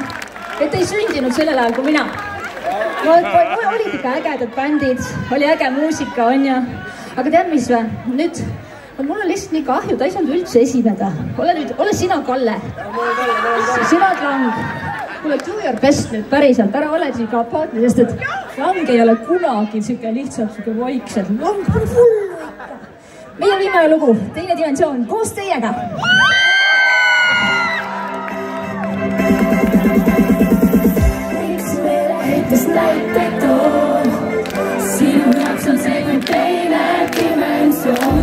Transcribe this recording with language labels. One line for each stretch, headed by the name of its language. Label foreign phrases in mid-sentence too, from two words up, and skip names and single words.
Estonian: Et ei sündinud sellel ajal kui mina. Olid ikka ägedad bändid, oli äge muusika, on ju. Aga tead mis või? Nüüd, mul on lihtsalt nii kahju, ta ei saanud üldse esineda. Ole sina, Kalle. Sina oled Lang. Kuule,
English: do your best
Estonian: nüüd päriselt, ära ole siin ka apaatne, sest et Lang ei ole kunagi siuke lihtsalt siuke vaikselt. Lang on hullu ikka. Meie viimane lugu, Teine dimensioon, koos teiega. Näiteid toon, sinu jaoks on see kui teine dimensioon.